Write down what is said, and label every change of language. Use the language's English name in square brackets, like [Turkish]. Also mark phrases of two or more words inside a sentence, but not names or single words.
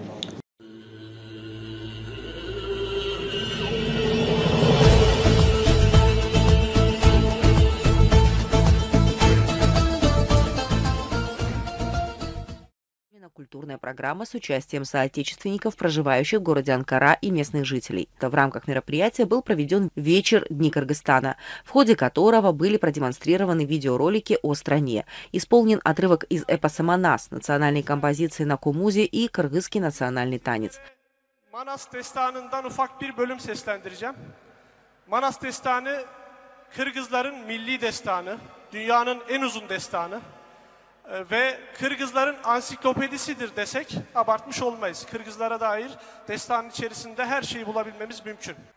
[Russian] Культурная программа с участием соотечественников, проживающих в городе Анкара и местных жителей. В рамках мероприятия был проведен вечер Дни Кыргызстана, в ходе которого были продемонстрированы видеоролики о стране. Исполнен отрывок из эпоса «Манас», национальной композиции на кумузе и кыргызский национальный танец. [Turkish] Manas destanından ufak bir bölüm seslendireceğim. Manas destanı, Kırgızların milli destanı, dünyanın en uzun destanı. Ve Kırgızların ansiklopedisidir desek abartmış olmayız. Kırgızlara dair destanın içerisinde her şeyi bulabilmemiz mümkün.